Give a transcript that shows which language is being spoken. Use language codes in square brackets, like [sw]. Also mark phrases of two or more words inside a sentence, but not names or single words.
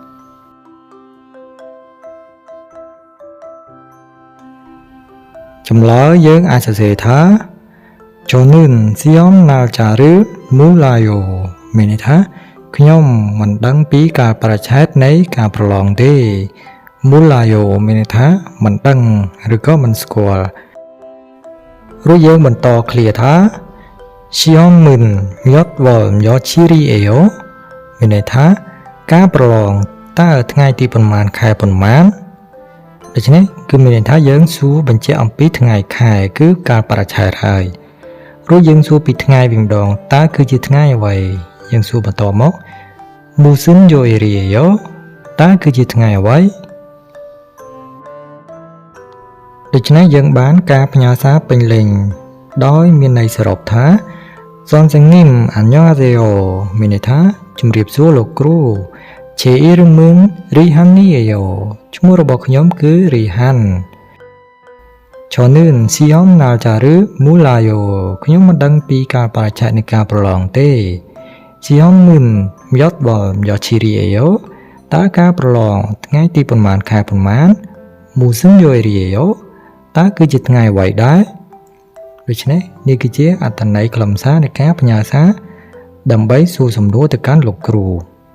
[km] ចម្លើយយើងអាចសរសេរថា [ko] 저는 시험 날짜를 몰라요 [km] មានន័យថាខ្ញុំមិនដឹងពីការបរិច្ឆេទនៃការប្រឡងទេ Mulayo មានន័យថាមិនដឹងឬក៏មិនស្គាល់រួចយើងបន្តឃ្លាថា [ko] 시험은 몇 월 며칠이에요? [km] មានន័យថាការប្រឡងតើថ្ងៃទីប៉ុន្មានខែប៉ុន្មានដូច្នេះគឺមានន័យថាយើងសួរបញ្ជាក់អំពីថ្ងៃខែគឺកាលបរិច្ឆេទហើយរួចយើងសួរពីថ្ងៃវិញម្ដងតើគឺជាថ្ងៃអ្វីយើងសួរបន្តមក [ko] 무슨 요일이에요? [km] តើគឺជាថ្ងៃអ្វីដូច្នេះយើងបានការផ្ញើសារពេញលេញដោយមានន័យសរុបថា [ko] 선생님 안녕하세요 [km] មានន័យថាជំរាបសួរលោកគ្រូ [ko] 제 이름은 리한이에요 [km] ឈ្មោះរបស់ខ្ញុំគឺ 리한 [ko] 저는 시험 날짜를 몰라요 [km] ខ្ញុំមិនដឹងពីកាលបរិច្ឆេទនៃការប្រឡងទេ [ko] 시험은 몇 월 며칠이에요 [km] តើការប្រឡងថ្ងៃទីប៉ុន្មានខែប៉ុន្មាន [ko] 무슨 요일이에요 [km] តើគឺជាថ្ងៃអ្វីដែរដូច្នេះនេះគឺជាអត្ថន័យខ្លឹមសារនៃការផ្ញើសារដើម្បីសួរសំណួរទៅកាន់លោកគ្រូ